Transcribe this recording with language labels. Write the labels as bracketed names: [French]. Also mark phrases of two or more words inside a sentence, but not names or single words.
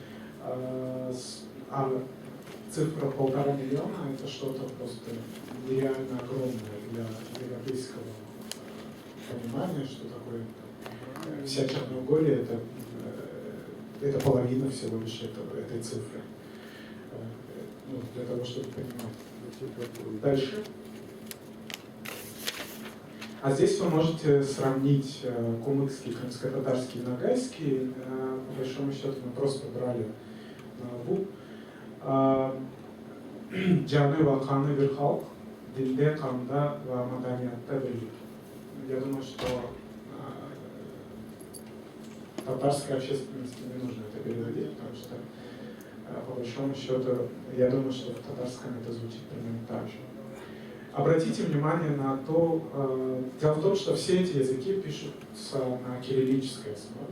[Russian] А цифра 1,5 миллиона – это что-то просто нереально огромное для европейского понимания, что такое вся Черногория – это половина всего лишь этой цифры. Ну, для того, чтобы понимать. Дальше. А здесь вы можете сравнить кумыкский, крымско-татарский и ногайский. По большому счету мы просто брали [Turkish] bu canı ve kanlı bir halk, dilde, kanda ve madaniyatta birlik. [Russian] Я думаю, что татарской общественности не нужно это переводить, потому что, по большому счету, я думаю, что в татарском это звучит примерно так же. Обратите внимание на то, дело в том, что все эти языки пишутся на кириллической основе.